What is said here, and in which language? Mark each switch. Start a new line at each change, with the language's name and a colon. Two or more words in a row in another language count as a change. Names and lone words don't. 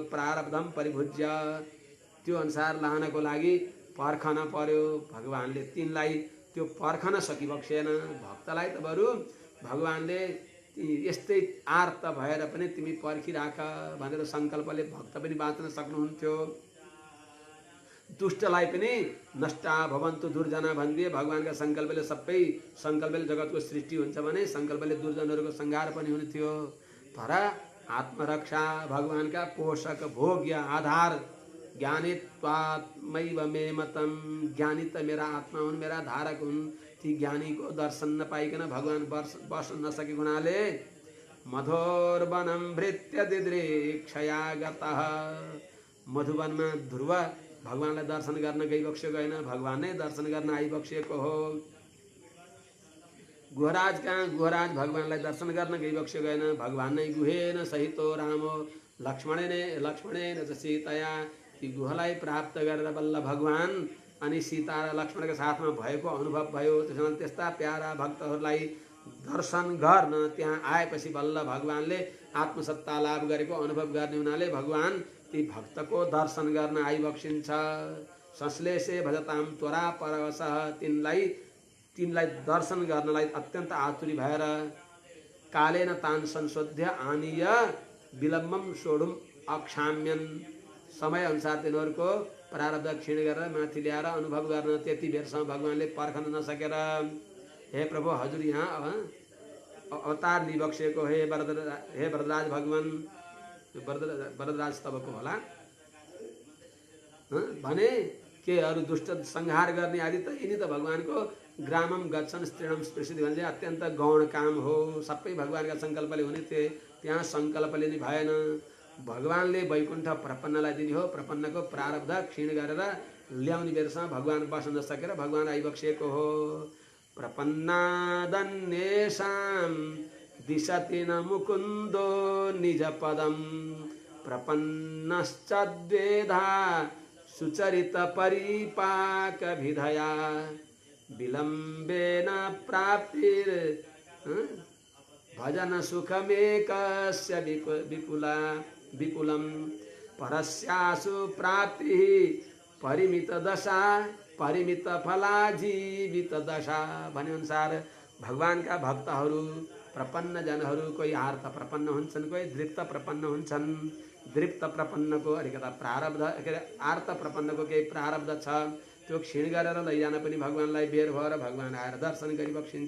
Sanskrit: प्रारब्धम परिभुज्य,
Nepali: त्यो अनुसार लानको लागि पर्खन पर्यो। भगवानले तिनलाई त्यो पर्खन सकिबक्सेन। भक्तलाई त बरु भगवानले यस्तै आर्त भएर पनि तिमी पर्खिराख भनेर सङ्कल्पले भक्त पनि बाँच्न सक्नुहुन्थ्यो। दुष्टलाई पनि
Sanskrit: नष्टा भवन्तु दुर्जना
Nepali: भनिदिए भगवानका सङ्कल्पले सबै सङ्कल्पले जगतको सृष्टि हुन्छ भने सङ्कल्पले दुर्जनहरूको संहार पनि हुने थियो। तर आत्मरक्षा भगवानका पोषक भोग्य आधार
Sanskrit: ज्ञानित्वात्मैव मे मतम,
Nepali: ज्ञानी त मेरा आत्मा हुन्, मेरा धारक हुन्। ती ज्ञानीको दर्शन नपाइकन भगवान बस्न नसकेको हुनाले
Sanskrit: मधोर्वनं भृत्य दिदृक्षया गतः,
Nepali: मधुवनमा ध्रुव भगवानलाई दर्शन गर्न गइबक्सेको होइन, भगवान नै दर्शन गर्न आइबक्सेको हो। गुहराज कहाँ? गुहराज भगवानलाई दर्शन गर्न गइबक्सेको होइन, भगवान नै
Sanskrit: गुहेन सहितो रामो लक्ष्मणेन च सीतया।
Nepali: ती गुहलाई प्राप्त गरेर बल्ल भगवान अनि सीता र लक्ष्मणका साथमा भएको अनुभव भयो। त्यसमा त्यस्ता प्यारा भक्तहरूलाई दर्शन गर्न त्यहाँ आएपछि बल्ल भगवानले आत्मसत्ता लाभ गरेको अनुभव गर्ने हुनाले भगवान ती भक्तको दर्शन गर्न आइबक्सिन्छ।
Sanskrit: संश्लेषे भजताम त्वरा परवशः,
Nepali: तिनलाई दर्शन गर्नलाई अत्यन्त आतुरी भएर
Sanskrit: कालेन तान संशोध्य आनीय विलम्बम सोढुम अक्षाम्यन,
Nepali: समय अनुसार तिनीहरूको प्रारब्ध क्षीण गरेर माथि ल्याएर अनुभव गर्न त्यति बेरसम्म भगवानले पर्खन नसकेर हे प्रभु हजुर यहाँ अवतार लिइबक्सेको हे वरदराज भगवान, वरदराज तबको होला भने के अरू दुष्ट संहार गर्ने आदि त यिनी त भगवानको
Sanskrit: ग्रामम गच्छन् स्त्रीणम स्पृशति
Nepali: भने अत्यन्त गौण काम हो। सबै भगवानका सङ्कल्पले हुने थिए, त्यहाँ सङ्कल्पले नि भएन। भगवानले वैकुण्ठ प्रपन्नलाई दिने हो, प्रपन्नको प्रारब्ध क्षीण गरेर ल्याउने बेरसम्म भगवान बस्न नसकेर भगवान आइबक्सिएको हो।
Sanskrit: प्रपन्नादन्येषां दिशति न मुकुन्दो निज पदम प्रपन्नश्चद्वेधा सुचरित परिपाक विधया विलम्बेन प्राप्तिर भजन सुखमेकस्य विपुलं परस्यासु प्राप्तिः परिमित दशा परिमित फला जीवित दशा।
Nepali: भने अनुसार भगवानका भक्तहरू प्रपन्न जनहरू कोही आर्त प्रपन्न हुन्छन्, कोही दृप्त प्रपन्न हुन्छन्। दृप्त प्रपन्नको अलिकता प्रारब्ध के अरे आर्त प्रपन्नको केही प्रारब्ध छ, त्यो क्षीण गरेर लैजान पनि भगवानलाई बेर भएर भगवान आएर दर्शन गरिबक्सिन्छ।